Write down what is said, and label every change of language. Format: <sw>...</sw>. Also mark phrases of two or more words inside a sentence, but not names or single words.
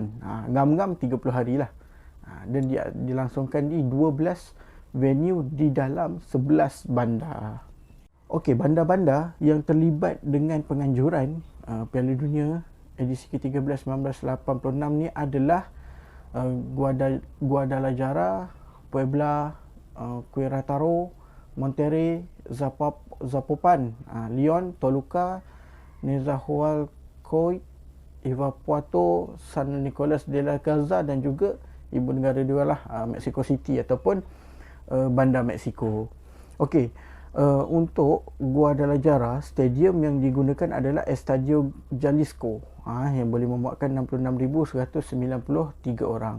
<ms>Ngam-ngam 30 hari lah. Dan dia dilangsungkan di 12 venue di dalam 11 bandar. Okey, bandar-bandar yang terlibat dengan penganjuran Piala Dunia edisi ke-13 1986 ni adalah Guadalajara, Puebla, Querétaro, Monterrey, Zapopan, Leon, Toluca, Nezahualcóyotl, Irapuato, San Nicolas de la Garza dan juga ibu negara dia lah, Mexico City ataupun bandar Mexico. Okey, untuk Guadalajara, stadium yang digunakan adalah Estadio Jalisco, yang boleh memuatkan 66,193 orang.</ms>